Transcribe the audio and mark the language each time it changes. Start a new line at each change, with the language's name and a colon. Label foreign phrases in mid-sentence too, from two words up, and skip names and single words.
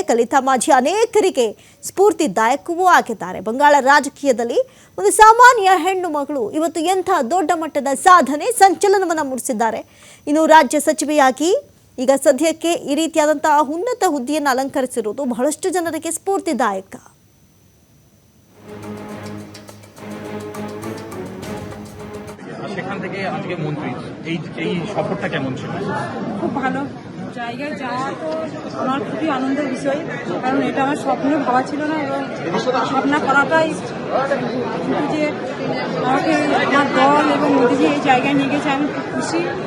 Kannada: ಕಲಿತಾ ಮಾಝಿ ಅನೇಕರಿಗೆ ಸ್ಫೂರ್ತಿದಾಯಕವೂ ಆಗಿದ್ದಾರೆ. ಬಂಗಾಳ ರಾಜಕೀಯದಲ್ಲಿ ಒಂದು ಸಾಮಾನ್ಯ ಹೆಣ್ಣು ಮಗಳು ಇವತ್ತು ಎಂಥ ದೊಡ್ಡ ಮಟ್ಟದ ಸಾಧನೆ ಸಂಚಲನವನ್ನು ಮೂಡಿಸಿದ್ದಾರೆ. ಇನ್ನು ರಾಜ್ಯ ಸಚಿವೆಯಾಗಿ ಈಗ ಸದ್ಯಕ್ಕೆ ಈ ರೀತಿಯಾದಂತಹ ಉನ್ನತ ಹುದ್ದೆಯನ್ನು ಅಲಂಕರಿಸಿರುವುದು ಬಹಳಷ್ಟು ಜನರಿಗೆ ಸ್ಫೂರ್ತಿದಾಯಕ.
Bangla: সেখান থেকে আজকে মন্ত্রী এই সফরটা কেমন ছিল? খুব ভালো জায়গায় যাওয়া তো আমার খুবই আনন্দের বিষয়, কারণ এটা আমার স্বপ্নে ভাবা ছিল না এবং স্বপ্ন করাটাই কিন্তু যে আমাকে আমার দল এবং মোদিজি এই জায়গায় নিয়ে গেছে আমি খুব খুশি।